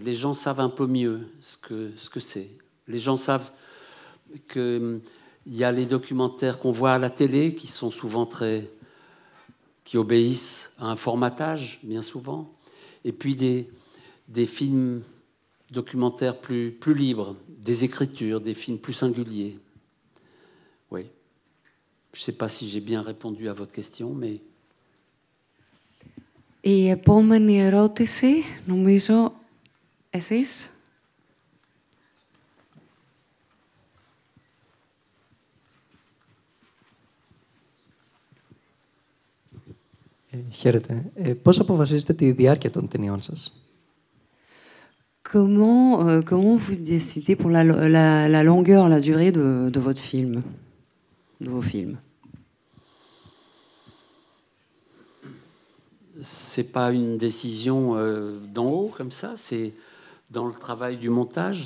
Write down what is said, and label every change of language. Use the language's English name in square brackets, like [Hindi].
[French] Les gens savent un peu mieux ce que c'est. Les gens savent qu'il y a les documentaires qu'on voit à la télé, qui sont souvent qui obéissent à un formatage, bien souvent, et puis des films documentaires plus libres, des écritures, des films plus singuliers. Oui. Je ne sais pas si j'ai bien répondu à votre question, mais... [Greek] Η επόμενη ερώτηση, νομίζω, εσείς. Χαίρετε. Πώς αποφασίζετε τη διάρκεια των ταινιών σας? [French] Comment vous décidez pour la longueur, la durée de votre film, de vos films? C'est pas une décision d'en haut comme ça, c'est dans le travail du montage.